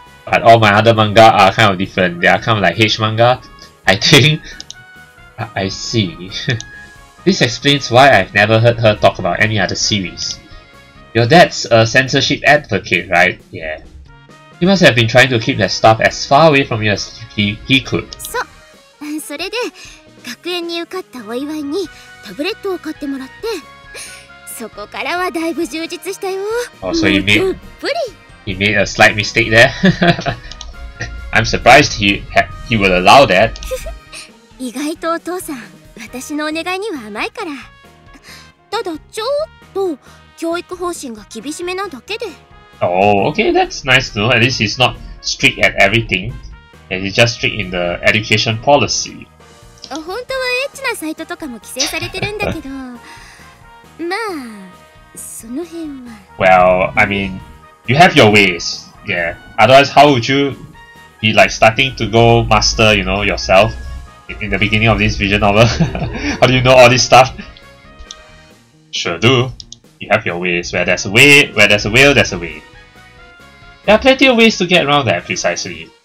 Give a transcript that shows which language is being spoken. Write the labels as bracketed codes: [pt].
[en] But all my other manga are kind of different. They are kind of like H manga, I think. I see. This explains why I've never heard her talk about any other series. Your dad's a censorship advocate, right? Yeah. He must have been trying to keep that stuff as far away from you as he could. [ja] そう。それで学園に受かったお祝いにタブレットを買ってもらって、そこからはだいぶ充実したよ。 [en] Oh, so he made a slight mistake there. I'm surprised he would allow that. [ja] 意外とお父さん、私のお願いには甘いから。ただちょっと教育方針が厳しめなだけで。 [en] Oh, okay, that's nice to know. At least he's not strict at everything. And he's just strict in the education policy. [ja] 本当はエッチなサイトとかも規制されてるんだけど、まあその辺は。 [en] Well, I mean, you have your ways, yeah. Otherwise, how would you be like starting to go master, you know, yourself in the beginning of this visual novel? How do you know all this stuff? Sure do. You have your ways. Where there's a way, where there's a will, there's a way. There are plenty of ways to get around that precisely.